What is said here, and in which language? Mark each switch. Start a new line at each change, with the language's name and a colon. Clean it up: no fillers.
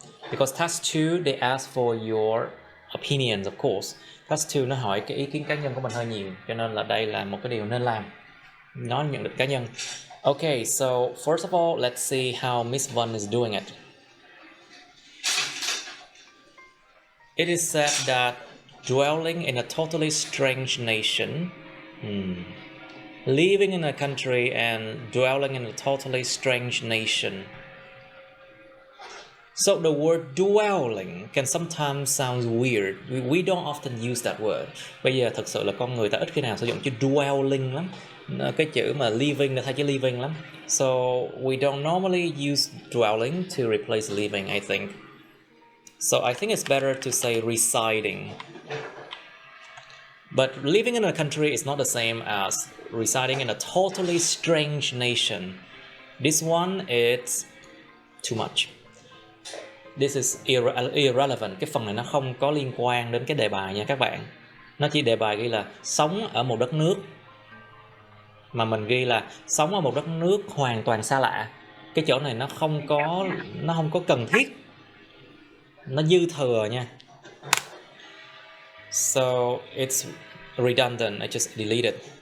English: Because task 2 they ask for your opinions, of course.
Vietnamese: Task 2 nó hỏi cái ý kiến cá nhân của mình hơi nhiều, cho nên là đây là một cái điều nên làm. Nó nhận định cá nhân.
English: Okay, so first of all, let's see how Miss Vân is doing it. It is said that dwelling in a totally strange nation, living in a country and dwelling in a totally strange nation. So the word dwelling can sometimes sound weird. We don't often use that word.
Vietnamese: Bây giờ thực sự là con người ta ít khi nào sử dụng chữ dwelling lắm. Cái chữ mà living là thay chữ living lắm.
English: So we don't normally use dwelling to replace living, I think. So I think it's better to say residing. But living in a country is not the same as residing in a totally strange nation. This one is too much. This is irrelevant.
Vietnamese: Cái phần này nó không có liên quan đến cái đề bài nha các bạn. Nó chỉ đề bài ghi là sống ở một đất nước, mà mình ghi là sống ở một đất nước hoàn toàn xa lạ. Cái chỗ này nó không có cần thiết, nó dư thừa nha.
English: So it's redundant. I just delete it.